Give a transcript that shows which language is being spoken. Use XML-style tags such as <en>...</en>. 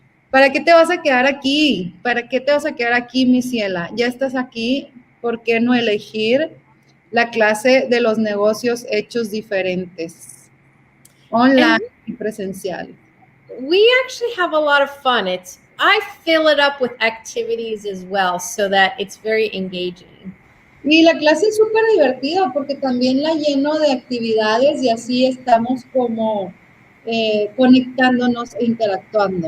<es>¿Para qué te vas a quedar aquí? ¿Para qué te vas a quedar aquí, mi ciela? Ya estás aquí, ¿por qué no elegir la clase de los negocios hechos diferentes? Online y presencial.</es> <en>We actually have a lot of fun. I fill it up with activities as well so that it's very engaging.</en> <es>Y la clase es súper divertida porque también la lleno de actividades y así estamos como conectándonos e interactuando.</es>